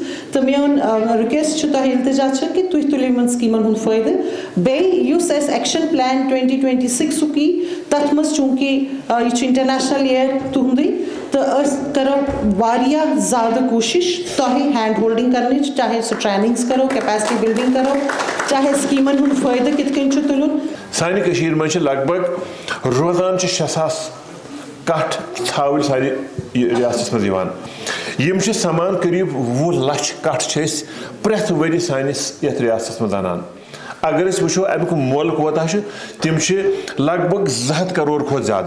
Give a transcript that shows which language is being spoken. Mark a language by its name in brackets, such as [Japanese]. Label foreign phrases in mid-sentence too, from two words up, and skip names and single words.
[Kashmiri] تہٕ میون رِکویسٹ چھُ تۄہہِ التجا چھِ کہ تُہۍ تُلِو یِمن سکیٖمن ہُنٛد فٲیدٕ. بیٚیہِ یُس اَسہِ [English] action plan [Kashmiri] 2026 یی تتھ منٛز چوٗنکہِ یہِ چھُ [English] international year [Kashmiri] تُہنٛدُے تہٕ أسۍ کرو واریاہ زیادٕ کوٗشش تۄہہِ [English] hand holding [Kashmiri] کرنٕچ چاہے سُہ ٹریننگز کرو [English] capacity building [Kashmiri] کرو چاہے سکیٖمن ہُنٛد فٲیدٕ کِتھ کٔنۍ چھُ تُلُن. سانہِ کٔشیٖرِ منٛز چھِ لگ بگ روزان چھِ 6,000 کٹھ ژھاوٕلۍ سانہِ ریاستس منٛز یِوان. یِم چھِ سمان قریٖب 20 لچھ کٹھ چھِ أسۍ پرٛٮ۪تھ ؤری سٲنِس یتھ ریاستس منٛز انان. اگر أسۍ وٕچھو امیُک مۄل کوتاہ چھُ تِم چھِ لگ بگ 200 کرور کھۄتہٕ زیادٕ.